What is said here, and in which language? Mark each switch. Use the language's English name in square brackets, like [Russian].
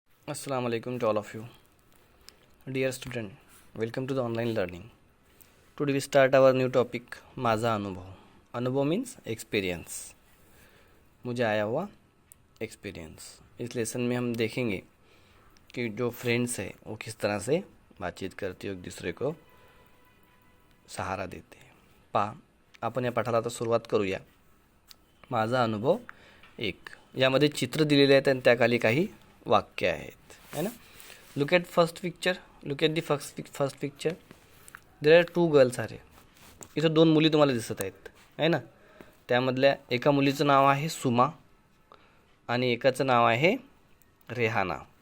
[English] Assalamu alaikum to all of you. Dear student, welcome to the online learning. Today we start our new topic माझा अनुभव. अनुभव means experience. [Hindi] मुझे आया हुआ experience. इस lesson में हम देखेंगे कि जो फ्रेंड्स है वो किस तरह से बातचीत करते हो, एक दूसरे को सहारा देते हैं. [Marathi] पहा, आपण या पाठाला आता सुरुवात करूया. माझा अनुभव एक. यामध्ये चित्र दिलेले आहेत आणि त्याखाली काही वाक्य आहेत, [Hindi] है ना. [English] Look at first picture. Look at the first picture. There are two girls [Marathi] आहे. इथं दोन मुली तुम्हाला दिसत आहेत, आहे ना. त्यामधल्या एका मुलीचं नाव आहे सुमा आणि एकाचं नाव आहे रेहाना.